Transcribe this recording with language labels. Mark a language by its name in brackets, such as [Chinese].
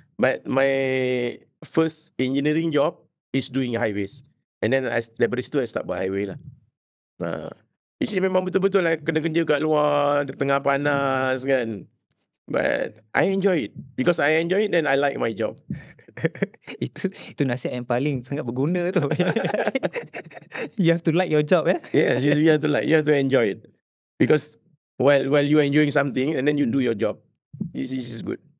[English] But my first engineering job is doing highways. And then [Malay] daripada situ [English] I start [Malay] buat highway lah. Actually memang betul-betul lah kena kerja kat luar, tengah panas kan. [English] But I enjoy it. Because I enjoy it, then I like my job. [Malay] Itu nasihat yang paling sangat berguna tu. [English] You have to like your job. Yes, you have to enjoy it. Because while you are enjoying something and then you do your job, this is good.